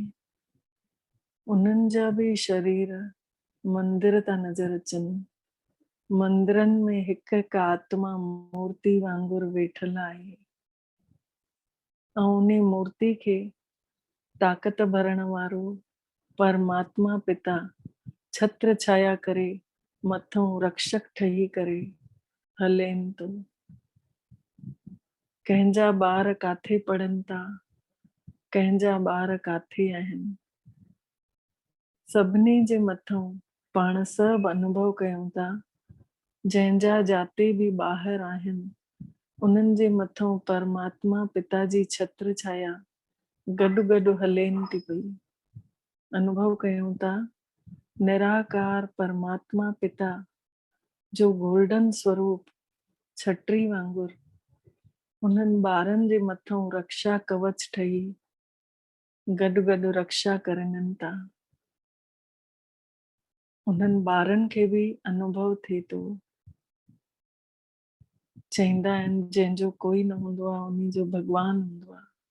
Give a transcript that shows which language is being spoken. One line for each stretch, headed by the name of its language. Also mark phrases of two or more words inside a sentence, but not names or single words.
Sindhi: उन्हनि जा बि शरीर मंदिर था नज़र अचनि। मंदिरनि में हिकु हिकु आत्मा मूर्ति वांगुरु वेठल आहे ऐं उन मूर्ति खे ताक़त भरण वारो परमात्मा पिता छत्र छाया करे मथों रक्षक ठही करे हलेनि थो। कंहिंजा ॿार काथे पढ़नि था, कंहिंजा ॿार काथे आहिनि, सभिनी जे मथों पाण सभु अनुभव कयूं था। जंहिंजा जाते बि ॿाहिरि आहिनि, उन्हनि जे मथों परमात्मा पिता जी छत्र छाया गॾु गॾु हलेनि थी पई। अनुभव कयूं था निराकार परमात्मा पिता जो गोल्डन स्वरूप छत्री वांगुरु उन्हनि ॿारनि जे मथों रक्षा कवच ठही गॾु गॾु रक्षा करनि था। उन्हनि ॿारनि खे बि अनुभव थिए थो। चईंदा आहिनि जंहिंजो कोई न हूंदो आहे उन्ही जो भॻवानु हूंदो आहे।